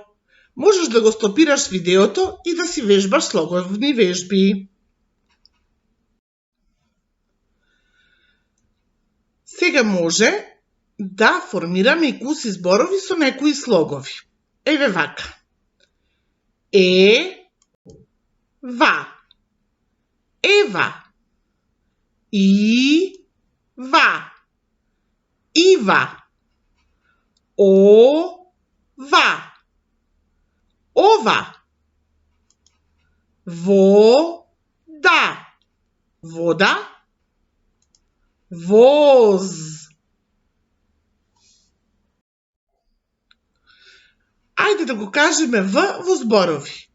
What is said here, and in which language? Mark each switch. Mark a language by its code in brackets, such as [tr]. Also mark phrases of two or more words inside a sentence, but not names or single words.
[mk] Можеш да го стопираш видеото и да си вежбаш слоговни вежби. Сега може да формираме и куси зборови со некои слогови. Еве вака. Ва. Ева. Ва. Ива. Ва. Ова. Вода. Вода. Воз. Ајде да го кажеме В во зборови.